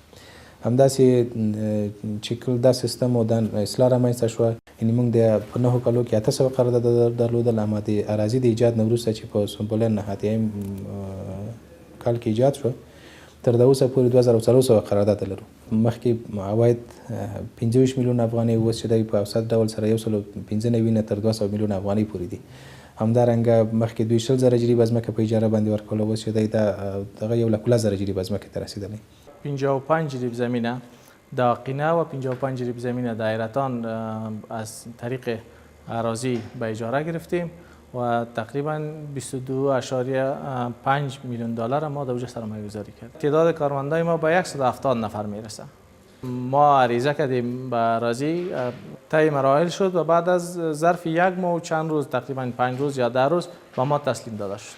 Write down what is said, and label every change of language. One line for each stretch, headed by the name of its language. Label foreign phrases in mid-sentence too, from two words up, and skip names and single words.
Pashto: همداسې چې کله دا سیستم او د اصلاح رامنځته شوه یعنې موږ د په 9 کالو کې 800 قرارداد درلودل اما د اراضي د ایجاد نه وروسته چې په سنبله نهادیم کال کې ایجاد شوه تر دا اوسه پورې 2400 قرارداد لرو. مخکې عواید 25 میلیون افغانۍ اوس چې دی په اوسط ډول سره 195 نه تر 200 میلیون افغانۍ پورې دي. همدارنګه مخکې 200,000 جریبه ځمکه په اجاره باندې ورکول اوس چې دی دغه 1,00,000 جریبه ځمکې ته رسیدلی.
Persian: 55 جریب زمینه در قینه و 55 جریب زمینه در ایرتان از طریق اراضی به اجاره گرفتیم و تقریبا 22.5 میلیون دلار ما در اونجا سرمایه گذاری کردیم. تعداد کارمندای ما به 170 نفر میرسه. ما عریضه کردیم به اراضی طی مراحل شد و بعد از ظرف 1 ماه و چند روز تقریبا 5 روز یا 10 روز به ما تسلیم داده شد.